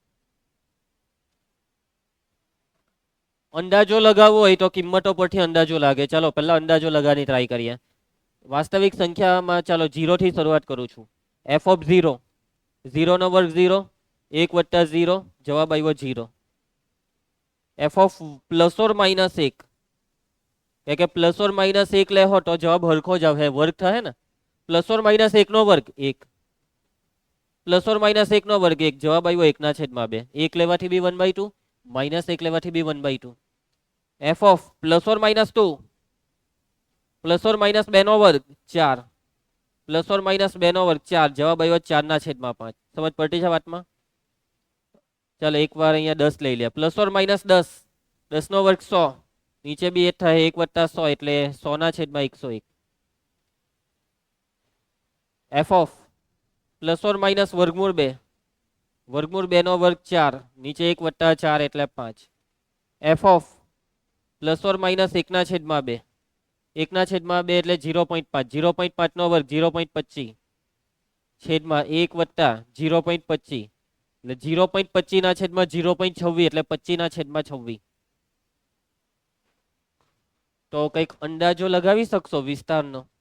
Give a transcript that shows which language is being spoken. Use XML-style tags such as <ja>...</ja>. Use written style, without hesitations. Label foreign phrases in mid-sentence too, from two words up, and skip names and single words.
<gu>અંદાજો લગાવવો હોય તો કિંમતો પરથી અંદાજો લાગે. ચાલો પહેલા અંદાજો લગાવવાની ટ્રાય કરીએ. વાસ્તવિક સંખ્યામાં ચાલો 0 થી શરૂઆત કરું છું.</gu> <en>f of 0,</en> <gu>0 નો વર્ગ 0, 1 + 0, જવાબ આવ્યો 0.</gu> <en>f of +or -1,</en> <gu>કે +or -1 લેહો તો જવાબ હરખો જ આવે, વર્ગ થાય ને. +or -1 નો વર્ગ 1, +or -1 નો વર્ગ 1, જવાબ આવ્યો 1/2. 1 લેવાથી બી 1/2, -1 લેવાથી બી 1/2.</gu> <en>f of +or -2,</en> <gu>+or -2 નો વર્ગ 4, +or -2 નો વર્ગ 4, જવાબ આવ્યો 4/5. સમજ પડતી છે વાતમાં? ચાલો એક વાર અહીંયા 10 લઈ લે. +or-10, 10 નો વર્ગ 100, નીચે બી 1 થાય, 1 + 100 એટલે 100/101.</gu> <en>f of +or-√2,</en> <gu>√2 નો વર્ગ 4, નીચે 1 + 4 એટલે 5.</gu> <en>f of +or-1/2,</en> <gu>1/2 એટલે 0.5, 0.5 નો વર્ગ 0.25, છેદમાં 1 + 0.25 એટલે 0.25/0.26 એટલે 25/26. તો કંઈક અંદાજો લગાવી શકશો વિસ્તારનો?</gu>